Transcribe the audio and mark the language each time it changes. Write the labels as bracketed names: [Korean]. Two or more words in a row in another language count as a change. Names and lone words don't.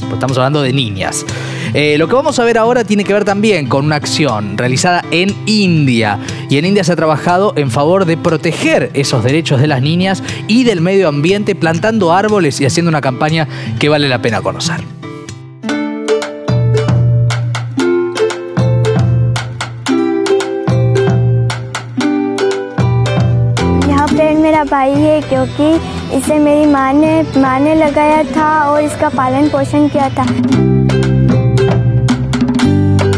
[Spanish] Pues estamos hablando de niñas. Lo que vamos a ver ahora tiene que ver también con una acción realizada en India. Y en India se ha trabajado en favor de proteger esos derechos de las niñas y del medio ambiente, plantando árboles y haciendo una campaña que vale la pena conocer. [Hindi] यहाँ पेड़ मेरा भाई है क्योंकि इसे मेरी माँ ने लगाया था और इसका पालन पोषण किया था।